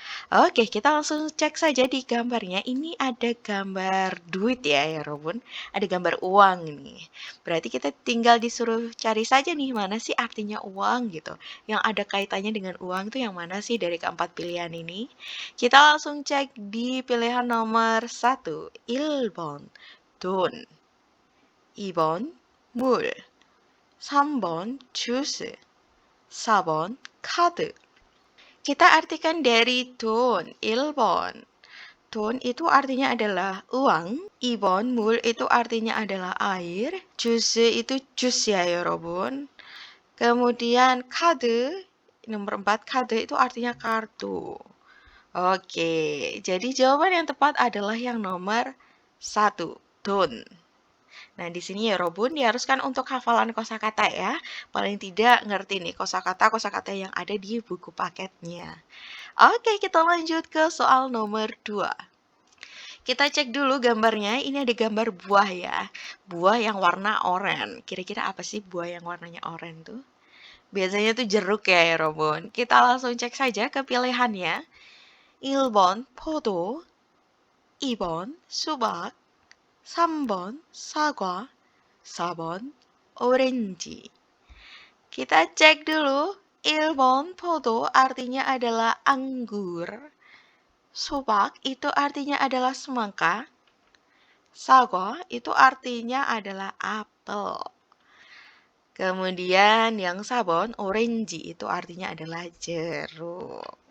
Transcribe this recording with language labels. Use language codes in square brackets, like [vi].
[id] Oke, kita langsung cek saja di gambarnya. Ini ada gambar duit ya Robun. Ada gambar uang nih. Berarti kita tinggal disuruh cari saja nih mana sih artinya uang gitu. Yang ada kaitannya dengan uang itu yang mana sih dari keempat pilihan ini. Kita langsung cek di pilihan nomor 1. [ko] 1번 돈 2번 물 3번 주스 4번 카드. [id] Kita artikan dari 돈 1번. 돈 itu artinya adalah uang. 2번 물 itu artinya adalah air. 주스 itu jus ya 여러분. Kemudian 카드 nomor 4 카드 itu artinya kartu. Oke, jadi jawaban yang tepat adalah yang nomor 1, 돈. Nah, di sini ya Robun diharuskan untuk hafalan kosakata ya. Paling tidak ngerti nih kosakata yang ada di buku paketnya. Oke, kita lanjut ke soal nomor 2. Kita cek dulu gambarnya. Ini ada gambar buah ya. Buah yang warna oranye. Kira-kira apa sih buah yang warnanya oranye tuh? Biasanya tuh jeruk ya Robun. Kita langsung cek saja ke pilihannya. [ko] 1번 포도, 2번 수박, 3번 사과, 4번 orange. [id] Kita cek dulu. 1번 포도 artinya adalah anggur. 수박 itu artinya adalah semangka. 사과 itu artinya adalah apel. Kemudian yang 4번 orange itu artinya adalah jeruk.